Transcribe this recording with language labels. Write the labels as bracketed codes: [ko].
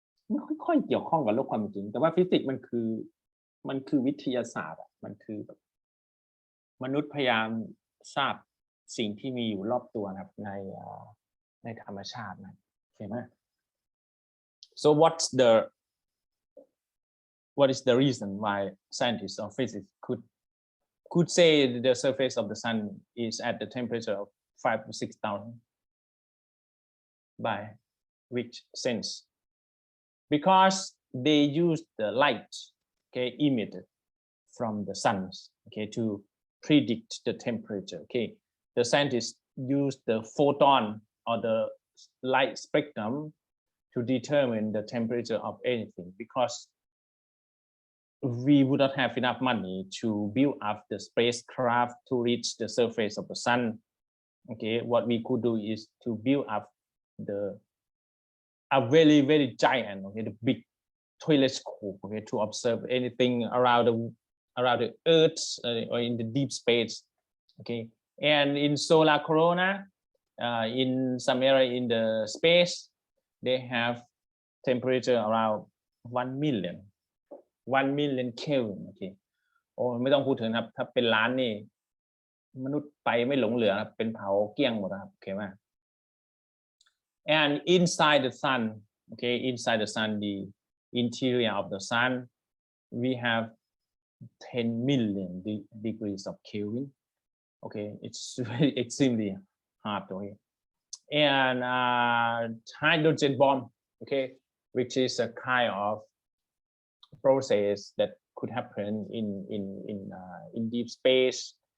[th] ไม่ค่อยเกี่ยวข้องกับโลกความเป็นจริงแต่ว่าฟิสิกส์มันคือวิทยาศาสตร์มันคือแบบมนุษย์พยายามทราบสิ่งที่มีอยู่รอบตัวนะครับในธรรมชาตินะเห็นไหม [en] so what is the reason why scientists or physicists could say the surface of the sun is at the temperature of 5,000 to 6,000 by which sense? Because they use the light, okay, emitted from the sun, okay, to predict the temperature. Okay, the scientists use the photon or the light spectrum to determine the temperature of anything, because we would not have enough money to build up the spacecraft to reach the surface of the sun. Okay, what we could do is to build up a very giant, okay, the big telescope, okay, to observe anything around the earth or in the deep space. Okay, and in solar corona, in some area in the space, they have temperature around 1 million Kelvin. Okay, [th] โอ้ไม่ต้องพูดถึงครับถ้าเป็นล้านนี่มนุษย์ไปไม่หลงเหลือครับเป็นเผาเกลี้ยงหมดครับโอเคไหม [en] and inside the sun, okay, inside the sun, the interior of the sun, we have 10 million degrees of Kelvin. Okay, it's very extremely hot. Okay, and hydrogen bomb, okay, which is a kind of process that could happen in deep space.